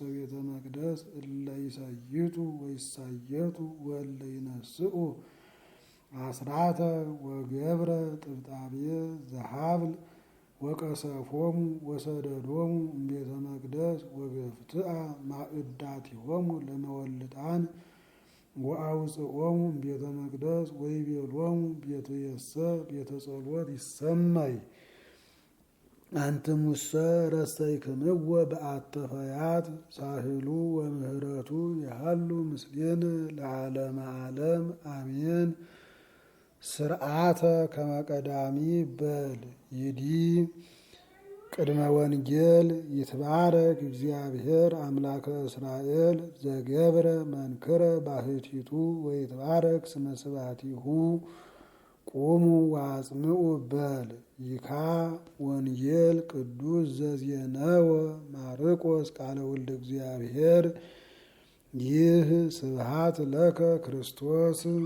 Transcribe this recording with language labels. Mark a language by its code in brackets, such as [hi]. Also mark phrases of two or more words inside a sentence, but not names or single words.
[gez] ቤተ መቅደስ እለ ይሰይጡ ወይሳየጡ ወእለ ይነስኡ አስራተ ወገብረ ጥብጣቤ ዘሃብል ወቀሰፎሙ ወሰደዶሙ እምቤተ መቅደስ ወገፍትአ ማእዳቲሆሙ ለመወልጣን ወአውፅኦሙ እምቤተ መቅደስ ወይቤሎሙ ቤትየሰ ቤተ ጸሎት ይሰመይ አንትሙሰ ረሰይክምዎ በአተ ፈያት ሳህሉ ወምህረቱ ይሃሉ ምስሌነ ለዓለመ ዓለም አሜን። ስርዓተ ከመ ቀዳሚ በል ይዲ ቅድመ ወንጌል ይትባረክ እግዚአብሔር አምላከ እስራኤል ዘገብረ መንክረ ባሕቲቱ ወይትባረክ ስመ ስብሐቲሁ ቁሙ ወአጽምዑ በል ይካ ወንጌል ቅዱስ ዘዜነወ ማርቆስ ቃለ ወልደ እግዚአብሔር ይህ ስብሐት ለከ ክርስቶስ።